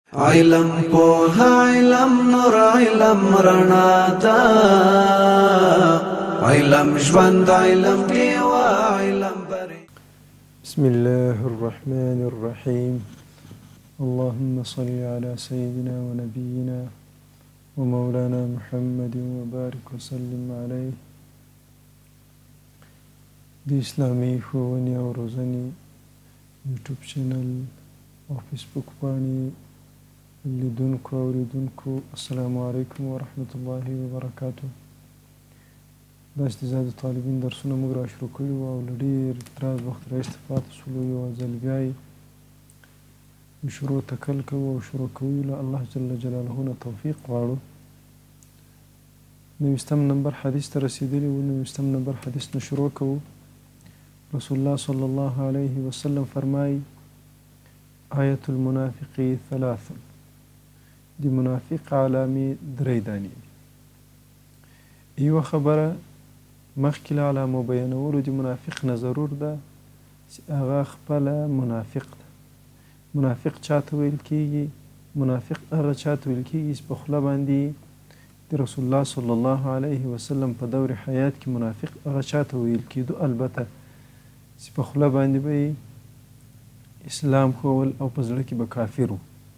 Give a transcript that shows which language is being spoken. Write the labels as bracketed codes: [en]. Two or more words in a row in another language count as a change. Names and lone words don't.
[ps] علم پوها علم نور علم رڼا ده علم ژوند علم ډیوه علم بری. [ar] بسم الله الرحمن الرحيم. اللهم صل على سيدنا ونبينا ومولانا محمد وبارك وسلم عليه. [ps] د اسلامي ښوونې او روزنې یوټیوب چینل او فیسبوک پاڼې لیدونکو او اوریدونکو [ar] السلام علیکم ورحمة الله وبرکاته. [ps] دا استزاده طالبین درسونه موږ را شروع کړي وو او له ډېر دراز وخت راهیسې پاتې شولو. یوه ځل بیا یې شروع تکل کوو او شروع کوو له [ar] الله جل جلاله [ps] نه توفیق غواړو. 90 نمبر حدیث ته رسېدلي وو. 90 نمبر حدیث نه شروع کوو. رسول الله [ar] صلی الله علیه وسلم [ps] فرمایي [ar] آیة المنافق ثلاث، [ps] د منافق علامې درې دانې دي. یوه خبره مخکې له علامو بیانولو د منافق نه ضرور ده چې هغه خپله منافق ده. منافق چاته ویل کېږي؟ منافق هغه چاته ویل کېږي چې په خوله باندې د رسول الله [ar] صلی الله علیه وسلم [ps] په دور حیات کې منافق هغه چاته ویل کېدو، البته چې په خوله باندې به اسلام ښوول او په زړه کې به کافر و.